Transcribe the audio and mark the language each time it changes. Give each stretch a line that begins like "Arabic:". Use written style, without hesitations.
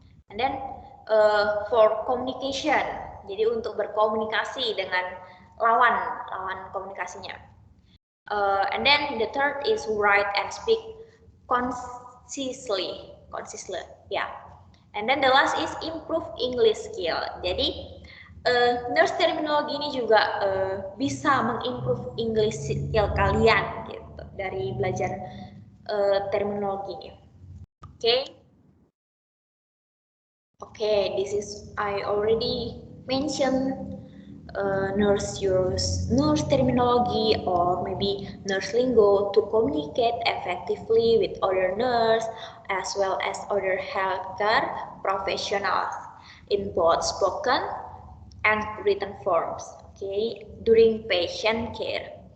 English: And then for communication,
Indonesian: jadi untuk berkomunikasi dengan lawan komunikasinya.
English: And then the third is write and speak concisely, ya. And then the last is improve English skill.
Indonesian: Jadi nurse terminologi ini juga bisa mengimprove English skill kalian gitu dari belajar terminologi.
English: Okay, this is I already mentioned nurse terminology or maybe nurse lingo to communicate effectively with other nurse as well as other healthcare professionals in both spoken and written forms, okay, during patient care.